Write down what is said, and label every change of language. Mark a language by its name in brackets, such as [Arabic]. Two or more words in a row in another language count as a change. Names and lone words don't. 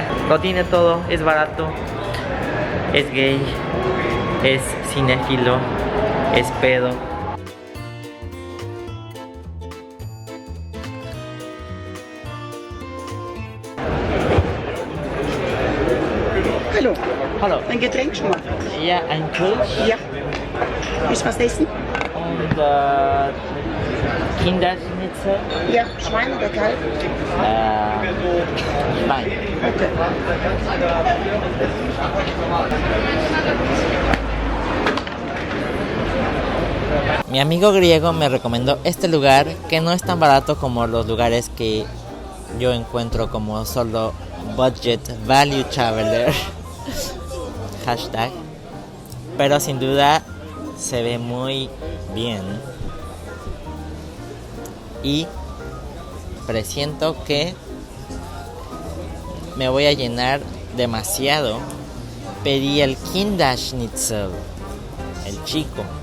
[Spanish] Lo tiene todo, es barato, es gay, es cinéfilo, es pedo. [German] Hallo. Hallo. Ein Getränk schon mal? Ja, ein Kölsch. Ja. Willst du was essen? Und Kinderschnitzel. Ja, Schwein oder Kalb? Schwein. Okay. [Spanish] Mi amigo griego me recomendó este lugar que no es tan barato como los lugares que yo encuentro como solo [English] budget value traveler. [Spanish] Hashtag. Pero sin duda se ve muy bien. Y presiento que me voy a llenar demasiado. Pedí el Kinderschnitzel, el chico.